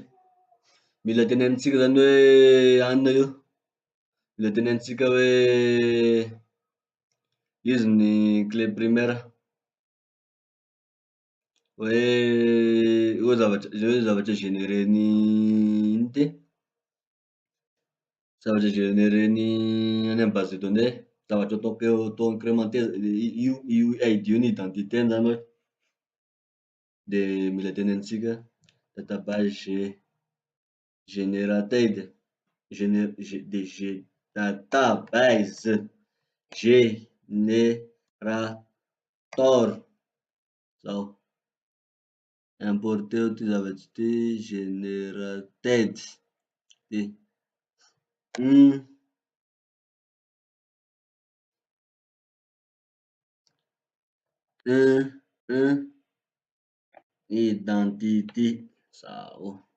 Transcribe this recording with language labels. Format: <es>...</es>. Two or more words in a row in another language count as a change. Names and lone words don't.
<mg>Mila tenenintsika zany hoe anona io, mila tenenintsika hoe izy ny</mg> <fr>clé primaire,</fr> <mg>hoe io zavatra généreny ino ty? Zavatra généreny any amin'ny</mg> <fr>base de données,</fr> <mg>zavatra atao incrémenté io ID io ny identitény zany hoe. De mila tenenintsika</mg> <en>database generated, database generator</en> <mg>zao. Importer ty zavatry ty generated de identity zao.</mg>